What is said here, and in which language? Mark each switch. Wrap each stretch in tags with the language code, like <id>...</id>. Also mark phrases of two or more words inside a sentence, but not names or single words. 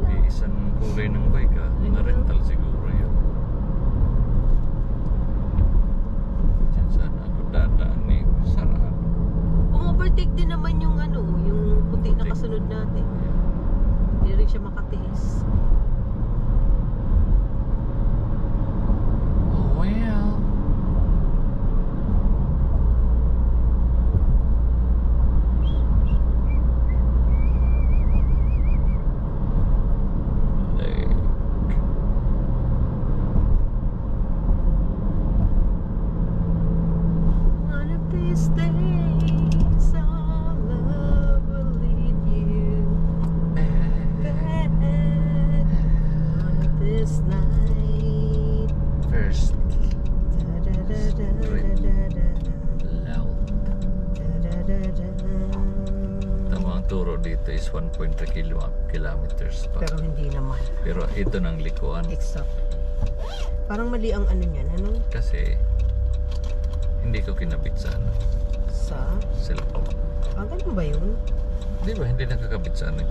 <tl>Isang kulay ng bike ah. Mga rental siguro yun. Diyan sana ako dadaan eh. Sarado. Overtake din naman yung ano, yung puti na Puti. kasunod natin. Hindi rin siya makatiis.</tl> <en>Oh well. Lake. One of these days, our love will lead you back. One of this night. First Da-da-da-da-da-da-da. loud. Da-da-da-da.</en> <tl>Tama ang turo dito is 1.3 kilometers pa. Pero hindi naman. Pero ito ng likuan. Exact. Parang mali ang ano niyan, ano? Kasi hindi ko kinabit sa ano, Sa? cellphone. Ah, ganun ba yun? Di ba hindi nakakabit sa ano</tl>